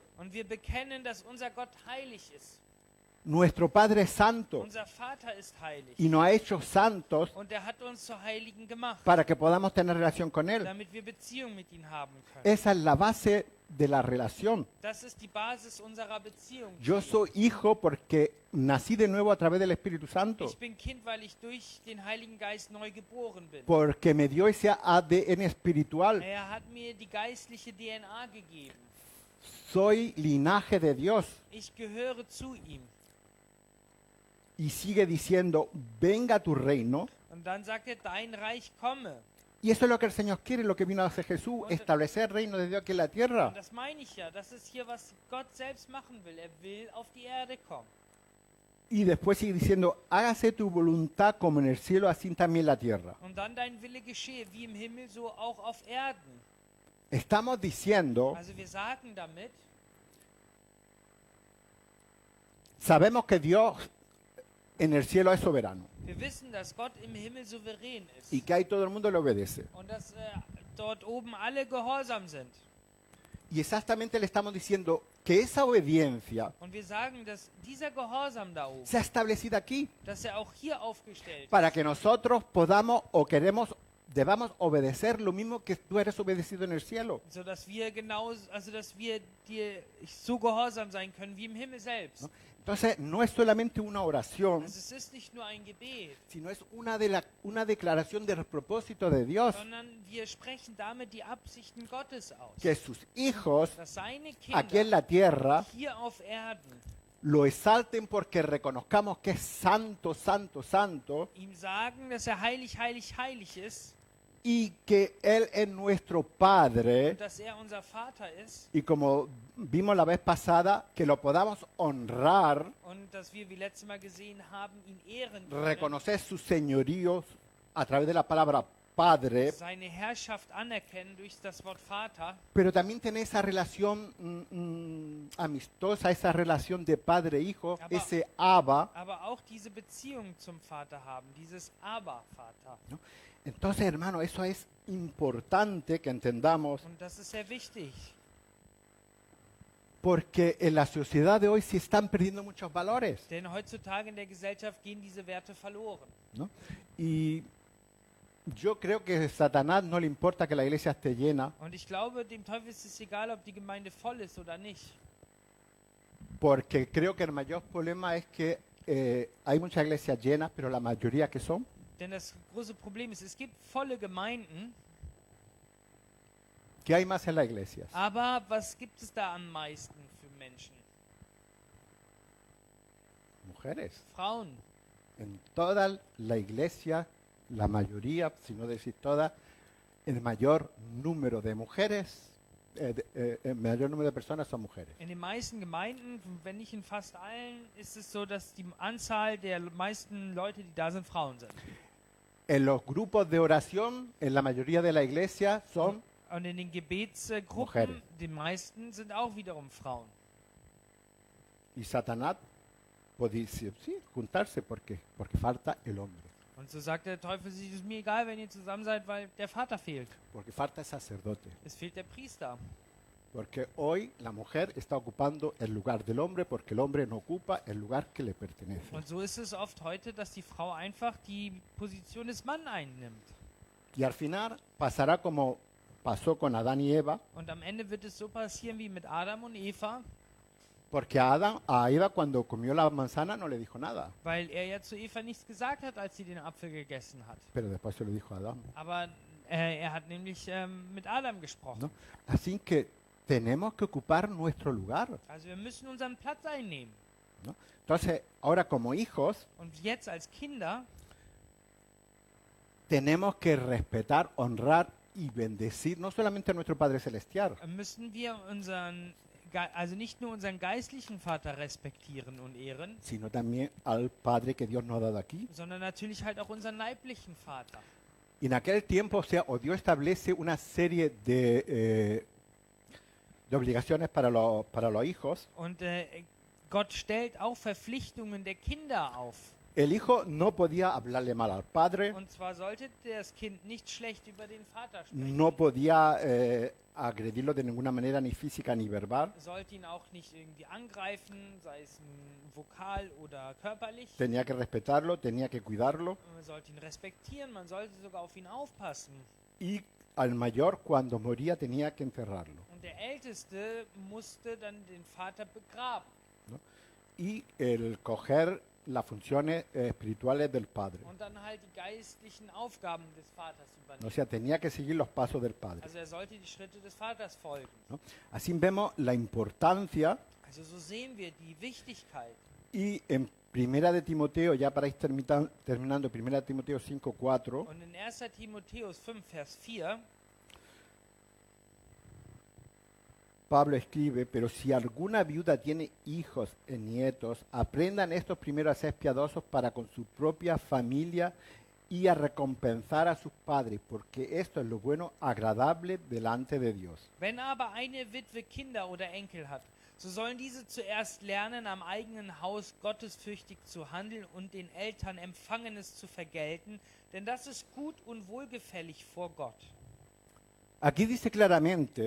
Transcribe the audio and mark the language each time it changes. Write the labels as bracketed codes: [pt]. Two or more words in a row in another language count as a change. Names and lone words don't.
[de] Und wir bekennen, dass unser Gott heilig ist. [es] Nuestro Padre es santo [de] Unser Vater ist heilig. [es] y nos ha hecho santos [de] Und er hat uns zu Heiligen gemacht, [es] para que podamos tener relación con Él. [de] damit wir Beziehung mit ihm haben können. [es] Esa es la base de la relación. [de] Das ist die Basis unserer Beziehung. [es] Yo soy hijo porque nací de nuevo a través del Espíritu Santo, [de] Ich bin Kind, weil ich durch den Heiligen Geist neu geboren bin. [es] porque me dio ese ADN espiritual. [de] Er hat mir die geistliche DNA gegeben. [es] Soy linaje de Dios. [de] Ich gehöre zu ihm. [es] Y sigue diciendo, venga tu reino. [de] Und dann sagt er, dein Reich komme. [es] Y eso es lo que el Señor quiere, lo que vino a hacer Jesús, establecer el reino de Dios aquí en la tierra. [de] Und das meine ich ja. Das ist hier, was Gott selbst machen will. Er will auf die Erde kommen. [es] Y después sigue diciendo, hágase tu voluntad como en el cielo, así también en la tierra. [de] Und dann dein Wille geschehe, wie im Himmel, so auch auf Erden. [es] Estamos diciendo, [de] Also wir sagen damit, [es] sabemos que Dios en el cielo es soberano [de] wir wissen, dass Gott im Himmel souverän ist. [es] y que ahí todo el mundo le obedece. [de] Und dass dort oben alle gehorsam sind. [es] Y exactamente le estamos diciendo que esa obediencia [de] Und wir sagen, dass dieser Gehorsam da oben, [es] sea establecida aquí [de] dass er auch hier aufgestellt [es] para que nosotros podamos o debamos obedecer lo mismo que tú eres obedecido en el cielo. [de] ist, sodass wir genau, also dass wir dir so gehorsam sein können wie im Himmel selbst. [es] ¿No? Entonces, no es solamente una oración, [de] Also es ist nicht nur ein Gebet, [es] sino es una declaración del propósito de Dios, [de] sondern wir sprechen damit die Absichten Gottes aus. [es] que sus hijos [de] Dass seine [es] aquí en [de] Kinder [es] la tierra [de] hier auf Erden [es] lo exalten porque reconozcamos que es santo, santo, santo, [de] ihm sagen, dass er heilig, heilig, heilig ist [es] y que Él es nuestro Padre, [de] und dass er unser Vater ist [es] y como vimos la vez pasada, que lo podamos honrar, [de] und dass wir, wie letztes Mal gesehen haben, ihn ehren können, [es] reconocer su señorío a través de la palabra Padre, [de] seine Herrschaft anerkennen durch das Wort Vater, [es] pero también tener esa relación amistosa, esa relación de padre-hijo, [de] Aber- [es] ese Abba. [de] aber auch diese Beziehung zum Vater haben, dieses Aber-Vater. [es] ¿No? Entonces, hermano, eso es importante que entendamos, [de] Und das ist sehr wichtig, [es] porque en la sociedad de hoy se están perdiendo muchos valores, [de] denn heutzutage in der Gesellschaft gehen diese Werte verloren. [es] ¿no? Y yo creo que a Satanás no le importa que la iglesia esté llena, [de] Und ich glaube, dem Teufel ist es egal, ob die Gemeinde voll ist oder nicht. [es] porque creo que el mayor problema es que hay muchas iglesias llenas, pero la mayoría que son, [de] Denn das große Problem ist, es gibt volle Gemeinden, [es] ¿qué hay más en las iglesias? [de] aber was gibt es da am meisten für Menschen? [es] Mujeres. [de] Frauen. [es] En toda la iglesia, la mayoría, si no decir toda, el mayor número de mujeres, el mayor número de personas son mujeres. [de] In den meisten Gemeinden, wenn nicht in fast allen, ist es so, dass die Anzahl der meisten Leute, die da sind, Frauen sind. [es] En los grupos de oración, en la mayoría de la iglesia, son [de] Und in den Gebetsgruppen, [es] Mujeres. [de] die meisten sind auch wiederum Frauen. [es] y Satanás puede decir, sí, juntarse porque falta el hombre, [de] Und so sagt der Teufel, es ist mir egal, wenn ihr zusammen seid, weil der Vater fehlt. [es] porque falta el sacerdote. [de] Es fehlt der Priester. [es] Porque hoy la mujer está ocupando el lugar del hombre porque el hombre no ocupa el lugar que le pertenece. [de] Und so ist es oft heute, dass die Frau einfach die Position des Mannes einnimmt. [es] Y al final pasó con Adán y Eva, [de] Und am Ende wird es so passieren wie mit Adam und Eva, [es] porque a Eva cuando comió la manzana no le dijo nada, [de] weil er ja zu Eva nichts gesagt hat, als sie den Apfel gegessen hat. [es] pero después se lo dijo a Adán, [de] Aber er hat nämlich mit Adam gesprochen. [es] ¿no? Así que tenemos que ocupar nuestro lugar, [de] Also wir müssen unseren Platz einnehmen. [es] ¿no? Entonces, ahora como hijos, [de] Und jetzt als Kinder [es] tenemos que respetar, honrar y bendecir no solamente a nuestro Padre Celestial, [de] müssen wir also nicht nur unseren geistlichen Vater respektieren und ehren, [es] sino también al Padre que Dios nos ha dado aquí. [de] sondern natürlich halt auch unseren leiblichen Vater. [es] Y en aquel tiempo, o Dios establece una serie de obligaciones para los hijos. [de] Und Gott stellt auch Verpflichtungen der Kinder auf. [es] El hijo no podía hablarle mal al padre, [de] Und zwar sollte das Kind nicht schlecht über den Vater sprechen. [es] no podía agredirlo de ninguna manera, ni física ni verbal. [de] Sollte ihn auch nicht irgendwie angreifen, sei es vokal oder körperlich. [es] Tenía que respetarlo, tenía que cuidarlo. [de] Man sollte ihn respektieren, man sollte sogar auf ihn aufpassen. [es] Y al mayor, cuando moría, tenía que enterrarlo, [de] Und der Älteste musste dann den Vater begraben. [es] ¿no? Y el coger las funciones espirituales del padre. [de] Und dann halt die geistlichen Aufgaben des Vaters [es] O [de] übernehmen. [es] sea, tenía que seguir los pasos del padre, [de] Also sollte die Schritte des Vaters folgen. [es] ¿no? Así vemos la importancia. [de] Also so sehen wir die Wichtigkeit. [es] Y en Primera de Timoteo, ya para ir terminando, Primera de Timoteo 5:4, [de] Und in 1. Timotheus 5, Vers 4, [es] Pablo escribe, pero si alguna viuda tiene hijos y nietos, aprendan estos primero a ser piadosos para con su propia familia y a recompensar a sus padres, porque esto es lo bueno, agradable delante de Dios. [de] wenn aber eine Witwe Kinder oder Enkel hat, so sollen diese zuerst lernen, am eigenen Haus gottesfürchtig zu handeln und den Eltern Empfangenes zu vergelten, denn das ist gut und wohlgefällig vor Gott. [es] Aquí dice claramente